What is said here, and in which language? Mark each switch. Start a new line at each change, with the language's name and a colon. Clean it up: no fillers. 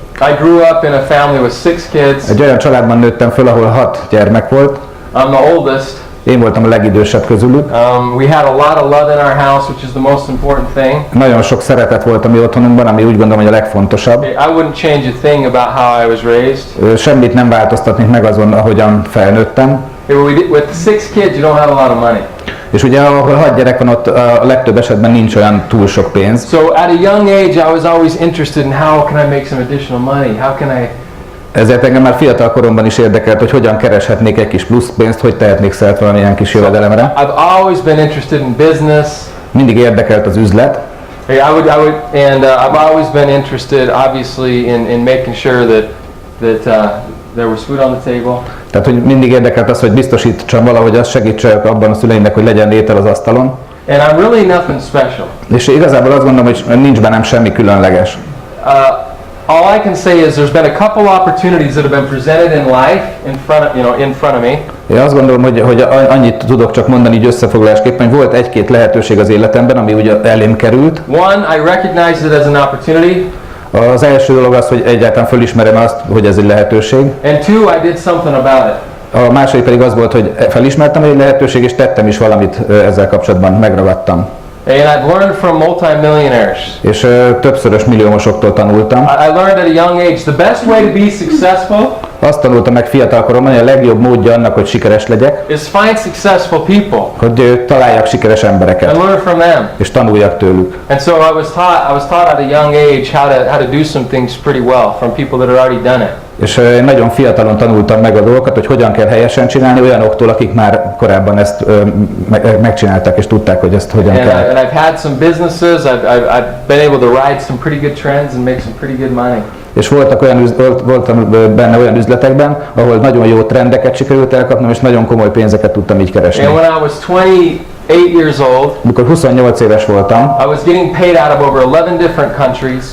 English: I grew up in a family with 6 kids.
Hungarian: Egy olyan családban nőttem föl, ahol 6 gyermek volt.
English: I'm the oldest.
Hungarian: Én voltam a legidősebb közülük.
English: We had a lot of love in our house, which is the most important thing.
Hungarian: Nagyon sok szeretet volt a mi otthonunkban, ami úgy gondolom, hogy a legfontosabb.
English: I wouldn't change a thing about how I was raised.
Hungarian: Semmit nem változtatnék meg azon, ahogyan felnőttem.
English: With 6 kids, you don't have a lot of money.
Hungarian: És ugye ahol 6 gyerek van, ott a legtöbb esetben nincs olyan túl sok pénz.
English: So at a young age, I was always interested in how can I make some additional money? How can I?
Hungarian: Ezért engem már fiatal koromban is érdekelt, hogy hogyan kereshetnék egy kis plusz pénzt, hogy tehetnék szert valamilyen kis jövedelemre.
English: I've always been interested in business.
Hungarian: Mindig érdekelt az üzlet.
English: I've always been interested, obviously, in making sure that there was food on the table.
Hungarian: Tehát, hogy mindig érdekelt az, hogy biztosítsam valahogy azt, segítsek abban a szüleimnek, hogy legyen étel az asztalon.
English: And I'm really nothing special.
Hungarian: És igazából azt gondolom, hogy nincs bennem semmi különleges.
English: All I can say is there's been a couple opportunities that have been presented in life in front of me.
Hungarian: Én azt gondolom, hogy annyit tudok csak mondani így összefoglalásképpen, hogy volt 1-2 lehetőség az életemben, ami ugye elém került.
English: One, I recognized it as an opportunity.
Hungarian: Az első dolog az, hogy egyáltalán fölismerem azt, hogy ez egy lehetőség.
English: And two, I did something about it.
Hungarian: A második pedig az volt, hogy felismertem, hogy egy lehetőség, és tettem is valamit ezzel kapcsolatban, megragadtam.
English: And I've learned from multi-millionaires.
Hungarian: És többszörös milliómosoktól tanultam.
English: I learned at a young age the best way to be successful.
Hungarian: Azt tanultam meg fiatalkoromban, hogy a legjobb módja annak, hogy sikeres legyek,
English: is find successful people.
Hungarian: Hogy találjak sikeres embereket.
English: And learn from them.
Hungarian: És tanuljak tőlük.
English: And so I was taught at a young age how to do some things pretty well from people that had already done it.
Hungarian: És én nagyon fiatalon tanultam meg a dolgokat, hogy hogyan kell helyesen csinálni olyanoktól, akik már korábban ezt megcsinálták, és tudták, hogy ezt hogyan kell.
English: And I've had some businesses, I've been able to ride some pretty good trends and make some pretty good money.
Hungarian: És voltam benne olyan üzletekben, ahol nagyon jó trendeket sikerült elkapnom, és nagyon komoly pénzeket tudtam így keresni.
English: And when I was 8 years old,
Hungarian: Mikor 28 éves voltam,
English: I was getting paid out of over 11 different countries.